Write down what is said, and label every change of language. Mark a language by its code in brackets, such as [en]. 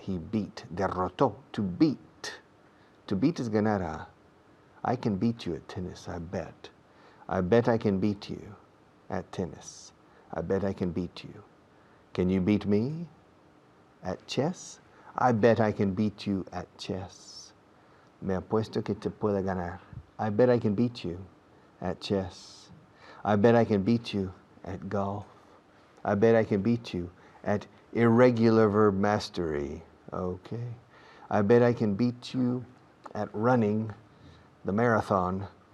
[en] He beat, derrotó, to beat. To beat is ganar. I can beat you at tennis, I bet. I bet I can beat you at tennis. I bet I can beat you. Can you beat me at chess? I bet I can beat you at chess. [es] Me apuesto que te pueda ganar. [en] I bet I can beat you at chess. I bet I can beat you at golf. I bet I can beat you at irregular verb mastery. Okay. I bet I can beat you at running the marathon.